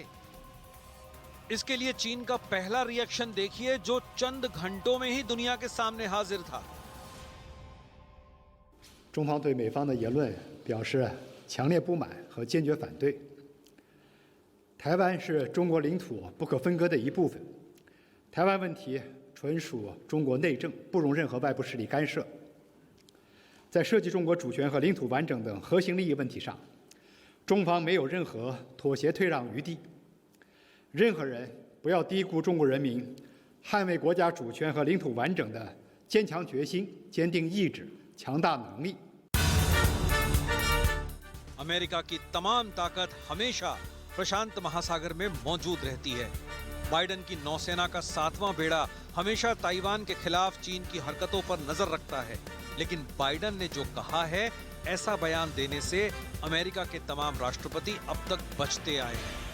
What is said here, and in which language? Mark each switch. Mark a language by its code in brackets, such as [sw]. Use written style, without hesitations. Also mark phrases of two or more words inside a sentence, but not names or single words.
[hi] इसके लिए चीन का पहला रिएक्शन देखिए, जो चंद घंटों में ही दुनिया के सामने हाजिर था। [zh] 中方对美方的言论表示强烈不满和坚决反对。台湾是中国领土不可分割的一部分，台湾问题纯属中国内政，不容任何外部势力干涉。在涉及中国主权和领土完整等核心利益问题上，中方没有任何妥协退让余地。任何人不要低估中国人民捍卫国家主权和领土完整的坚强决心、坚定意志、强大能力。 [hi] अमेरिका की तमाम ताकत हमेशा प्रशांत महासागर में मौजूद रहती है। बाइडेन की नौसेना का 7वां बेड़ा हमेशा ताइवान के खिलाफ चीन की हरकतों पर नजर रखता है, लेकिन बाइडेन ने जो कहा है, ऐसा बयान देने से अमेरिका के तमाम राष्ट्रपति अब तक बचते आए हैं।